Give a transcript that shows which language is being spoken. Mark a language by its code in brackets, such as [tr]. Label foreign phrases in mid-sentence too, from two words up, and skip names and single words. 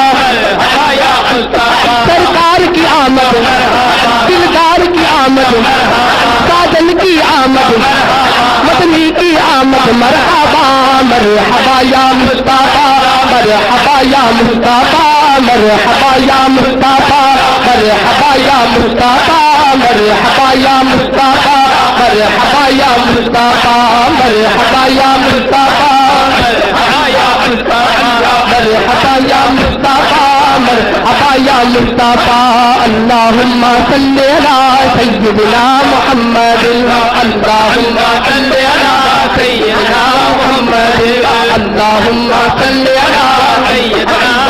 [ur] سرکار کی آمد دلدار کی آمد ساجن کی آمد مدنی کی آمد مرحبا مرحبا [ar] یا مصطفیٰ مرحبا یا مصطفیٰ مرحبا یا مصطفیٰ مرحبا یا مصطفیٰ مرحبا یا مصطفیٰ مرحبا یا مصطفیٰ مرحبا یا مصطفیٰ مرحبا یا مرحبا یا مصطفیٰ مرحبا یا مصطفیٰ اللہم صلی علی سیدنا محمد اللہم صلی علی سیدنا محمد اللہم صلی علی سیدنا